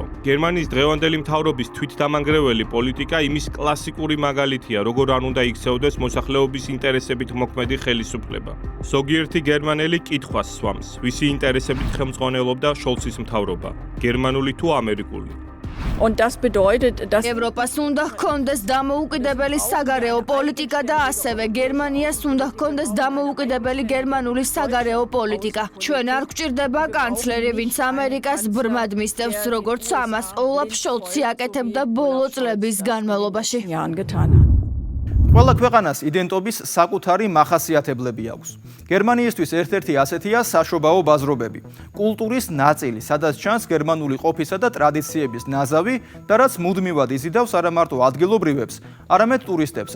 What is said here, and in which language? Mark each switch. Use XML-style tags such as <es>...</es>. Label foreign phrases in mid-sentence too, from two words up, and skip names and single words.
<ka>გერმანიის დღევანდელი მთავრობის თვითდამანგრეველი პოლიტიკა იმის კლასიკური მაგალითია, როგორ არ უნდა იქცეოდეს მოსახლეობის ინტერესებით მოქმედი ხელისუფლება. ზოგიერთი გერმანელი კითხვას სვამს, ვისი ინტერესებით ხელმძღვანელობდა შოლცის მთავრობა, გერმანული თუ ამერიკული.</ka> <de>Und das bedeutet, dass</de> <ka>ევროპას უნდა ჰქონდეს დამოუკიდებელი საგარეო პოლიტიკა და ასევე გერმანიას უნდა ჰქონდეს დამოუკიდებელი გერმანული საგარეო პოლიტიკა. ჩვენ არ გვჭირდება კანცლერი, ვინც ამერიკას ბრმად მისდევს, როგორც ამას ოლაფ შოლცი აკეთებდა ბოლო წლების განმავლობაში.</ka> <de>Jahren getan hat.</de> <ka>ყველა ქვეყანას იდენტობის საკუთარი მახასიათებლები აქვს. გერმანიისთვის ერთ-ერთი ასეთია საშობაო ბაზრობები, კულტურის ნაწილი, სადაც ჩანს გერმანული ყოფისა და ტრადიციების ნაზავი და რაც მუდმივად იზიდავს არა მარტო ადგილობრივებს, არამედ ტურისტებსაც.</ka>